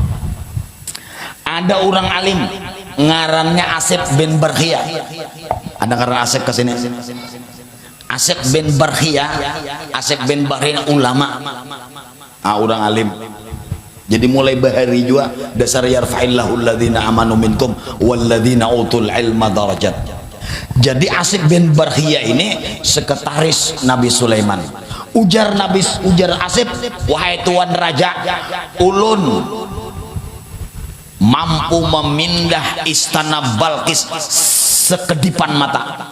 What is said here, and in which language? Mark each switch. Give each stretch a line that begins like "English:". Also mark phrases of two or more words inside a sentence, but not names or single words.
Banjar: Ada orang alim ngarannya Asep bin Barkhia. Ada ngaran Asep ke sini. Asep bin Barkhia, Asep bin Barkhia ulama. Orang alim. Jadi mulai bahari juga dasar
Arabic: يرفع الله الذين آمنوا منكم والذين أوتوا العلم درجات.
Indonesian: Jadi Asif bin Barkhia ini sekretaris Nabi Sulaiman.
Banjar: Ujar Asif, wahai tuan raja, ulun mampu memindah istana Balkis sekedipan mata.